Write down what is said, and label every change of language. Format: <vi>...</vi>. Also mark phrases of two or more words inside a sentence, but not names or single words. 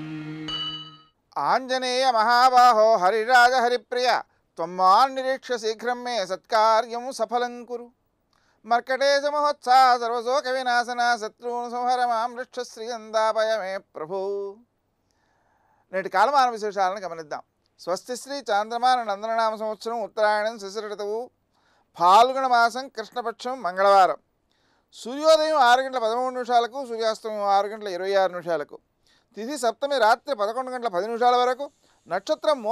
<sa>आंजनेय महाबाहो हरिराज हरिप्रिय त्वम्मान्निरीक्ष्य शीघ्रं मे सत्कार्यं सफलं कुरु। मर्कटेश महोत्साह सर्वशोक विनाशना शत्रून् संहर मां रक्षश्रियन्दापय मे प्रभु।</sa> <te>నేటి కాలమాన విశేషాలను గమనిద్దాం. స్వస్తి శ్రీ చాంద్రమాన నందననామ సంవత్సరం ఉత్తరాయణం శిశిర ఋతువు ఫాల్గుణ మాసం కృష్ణపక్షం మంగళవారం. సూర్యోదయం 6:13 సూర్యాస్తమయం 6:26 తిథి సప్తమి రాత్రి 11:10 వరకు, నక్షత్రం మూల</te>